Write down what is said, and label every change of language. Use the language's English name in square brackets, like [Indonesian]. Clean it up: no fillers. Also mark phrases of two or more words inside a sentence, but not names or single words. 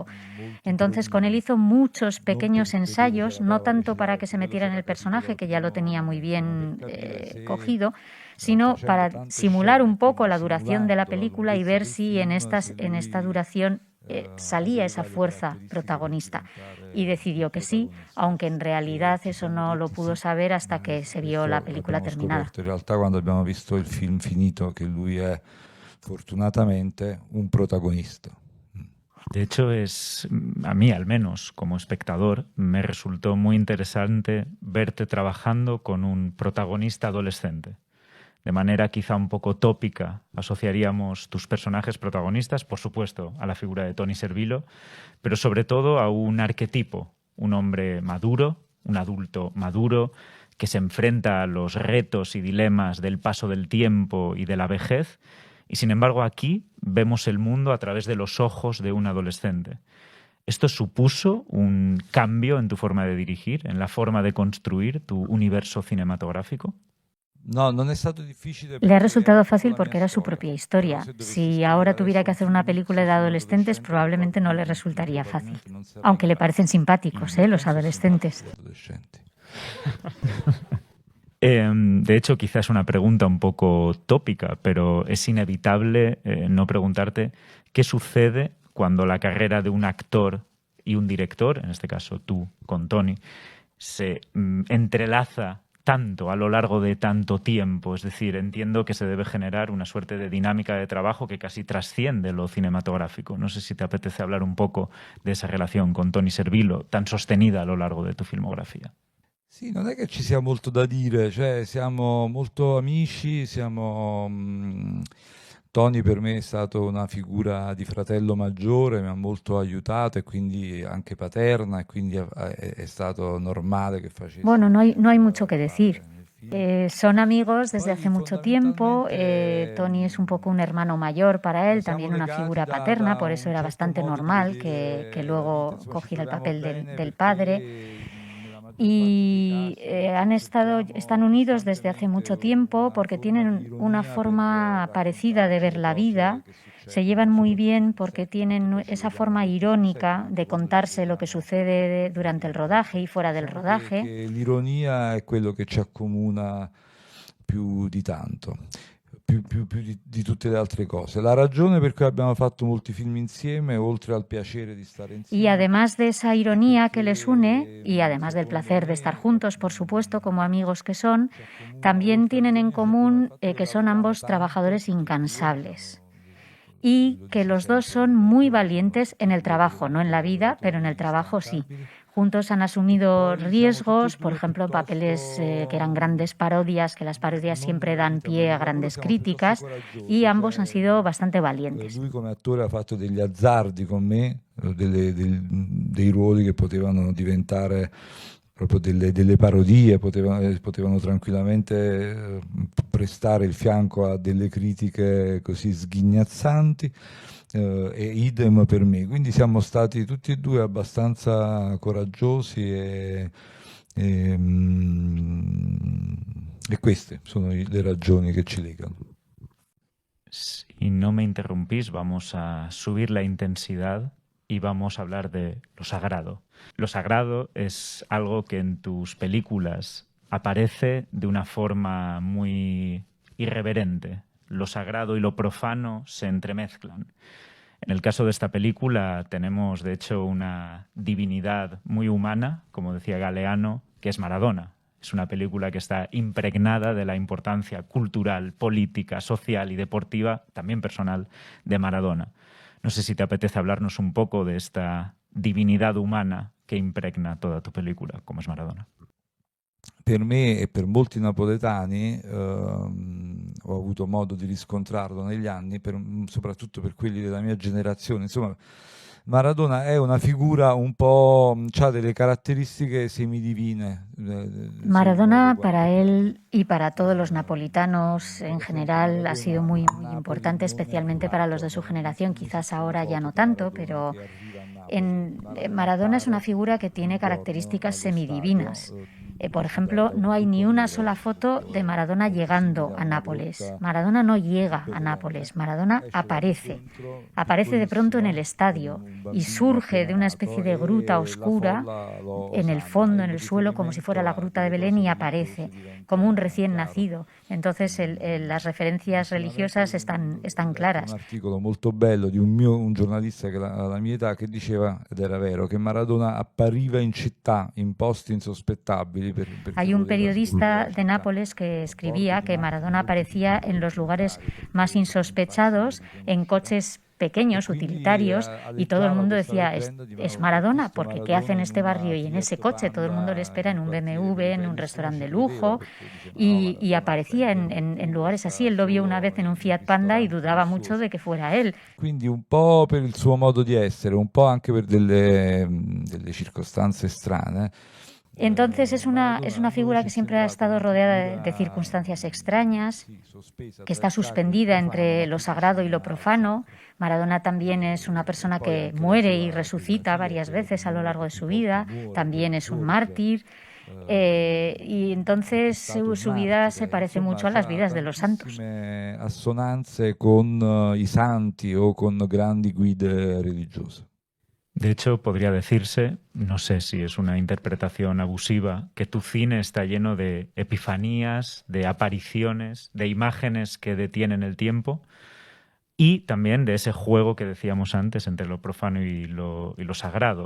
[Spanish] Entonces con él hizo muchos pequeños ensayos, no tanto para que se metiera en el personaje, que ya lo tenía muy bien cogido, sino para simular un poco la duración de la película y ver si en esta duración salía esa fuerza protagonista. Y decidió que sí, aunque en realidad eso no lo pudo saber hasta que se vio la película terminada. [Italian] In realtà quando abbiamo visto il film finito che lui è fortunatamente un protagonista. [Spanish] De hecho, a mí al menos como espectador me resultó muy interesante verte trabajando con un protagonista adolescente. De manera quizá un poco tópica, asociaríamos tus personajes protagonistas, por supuesto, a la figura de Tony Servillo, pero sobre todo a un arquetipo, un hombre maduro, un adulto maduro, que se enfrenta a los retos y dilemas del paso del tiempo y de la vejez, y sin embargo aquí vemos el mundo a través de los ojos de un adolescente. ¿Esto supuso un cambio en tu forma de dirigir, en la forma de construir tu universo cinematográfico? [Italian] No, non è stato difficile. [Spanish] Le ha resultado fácil porque era su propia historia. Si ahora tuviera que hacer una película de adolescentes, probablemente no le resultaría fácil. Aunque le parecen simpáticos, los adolescentes. De hecho, quizás es una pregunta un poco tópica, pero es inevitable no preguntarte qué sucede cuando la carrera de un actor y un director, en este caso tú con Tony, se entrelaza tanto a lo largo de tanto tiempo. Es decir, entiendo que se debe generar una suerte de dinámica de trabajo que casi trasciende lo cinematográfico. No sé si te apetece hablar un poco de esa relación con Tony Servillo tan sostenida a lo largo de tu filmografia. [Italian] Sì, non è che ci sia molto da dire, cioè siamo molto amici, Tony per me è stato una figura di fratello maggiore, mi ha molto aiutato e quindi anche paterna, e quindi è stato normale che facesse. [Spanish] Bueno, no hay mucho que decir. Son amigos desde hace mucho tiempo. Tony es un poco un hermano mayor para él, también una figura paterna, por eso era bastante normal que luego cogiera el papel del padre. Y están unidos desde hace mucho tiempo porque tienen una forma parecida de ver la vida, se llevan muy bien porque tienen esa forma irónica de contarse lo que sucede durante el rodaje y fuera del rodaje. [Italian] L'ironia è quello che ci accomuna più di tanto. Più di tutte le altre cose. La ragione per cui abbiamo fatto molti film insieme, oltre al piacere di stare insieme. [Spanish] Y además de esa ironía que les une, y además del placer de estar juntos, por supuesto, como amigos que son, también tienen en común que son ambos trabajadores incansables. Y que los dos son muy valientes en el trabajo, no en la vida, pero en el trabajo sí. juntos han asumido riesgos, por ejemplo, en papeles que eran grandes parodias, que las parodias siempre dan pie a grandes críticas, y ambos han sido bastante valientes. [Italian] Lui come attore ha fatto degli azzardi con me, dei ruoli che potevano diventare proprio delle parodie, potevano tranquillamente prestare il fianco a delle critiche così sghignazzanti, e idem per me. Quindi siamo stati tutti e due abbastanza coraggiosi e queste sono le ragioni che ci legano. [Spanish] Si no me interrumpís, vamos a subir la intensidad y vamos a hablar de lo sagrado. Lo sagrado es algo que en tus películas aparece de una forma muy irreverente. Lo sagrado y lo profano se entremezclan. En el caso de esta película tenemos, de hecho, una divinidad muy humana, como decía Galeano, que es Maradona. Es una película que está impregnada de la importancia cultural, política, social y deportiva, también personal, de Maradona. No sé si te apetece hablarnos un poco de esta divinidad humana [Italian] che impregna [Spanish] toda tu [Italian] pellicola, come è Maradona. Per me e per molti napoletani, ho avuto modo di riscontrarlo negli anni, soprattutto per quelli della mia generazione. Insomma, Maradona è una figura un po', ha delle caratteristiche semidivine. [Spanish] Maradona para él y para todos los napolitanos en general ha sido muy, muy importante, especialmente para los de su generación, quizás ahora ya no tanto, pero Maradona es una figura que tiene características semidivinas. Por ejemplo, no hay ni una sola foto de Maradona llegando a Nápoles. Maradona no llega a Nápoles, Maradona aparece de pronto en el estadio y surge de una especie de gruta oscura en el fondo, en el suelo, como si fuera la gruta de Belén, y aparece como un recién nacido. Entonces las referencias religiosas están claras. [Italian] Un articolo molto bello di un giornalista che alla mia età che diceva, ed era vero, che Maradona appariva in città, in posti insospettabili. [Spanish] Hay un periodista de Nápoles que escribía que Maradona aparecía en los lugares más insospechados, en coches pequeños, utilitarios, y todo el mundo decía, es Maradona, porque ¿qué hace en este barrio y en ese coche? Todo el mundo le espera en un BMW, en un restaurante de lujo, y aparecía en lugares así. Él lo vio una vez en un Fiat Panda y dudaba mucho de que fuera él. [Italian] Quindi un po' per il suo modo di essere, un po' anche per delle circostanze strane. [Spanish] Entonces es una figura que siempre ha estado rodeada de circunstancias extrañas, que está suspendida entre lo sagrado y lo profano. Maradona también es una persona que muere y resucita varias veces a lo largo de su vida, también es un mártir, y entonces su vida se parece mucho a las vidas de los santos. [Italian] Assonanze con i santi o con grandi guide religiose. [Spanish] De hecho, podría decirse, no sé si es una interpretación abusiva, que tu cine está lleno de epifanías, de apariciones, de imágenes que detienen el tiempo y también de ese juego que decíamos antes entre lo profano y lo sagrado.